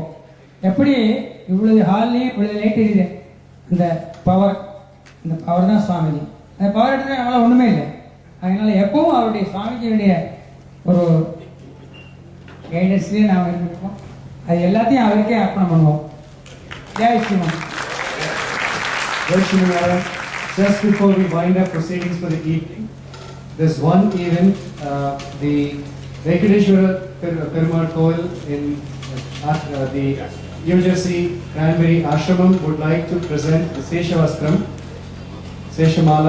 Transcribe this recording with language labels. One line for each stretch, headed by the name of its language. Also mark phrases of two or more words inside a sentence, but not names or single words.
Tamil: எப்படி இவ்வளவு ஹால்லையும் இவ்வளவு லைட் எரியுது, அந்த பவர் தான் சுவாமிஜி. அந்த பவர் எடுத்துகிட்டு நம்மளால் ஒன்றுமே இல்லை. அதனால எப்பவும் அவருடைய சுவாமிஜியுடைய ஒரு கைடன்ஸ்லேயே நாம் இருந்துருக்கோம். அது எல்லாத்தையும் அவருக்கே அர்ப்பணம் பண்ணுவோம்.
Hindi: जय श्रीमान्. जय श्री मनारा.
English: Just before we wind up proceedings for the evening, there's one event, the Venkateshwara Perumal Koil in the New Jersey Cranberry Ashramam would like to present the Seshavastram, Seshamala.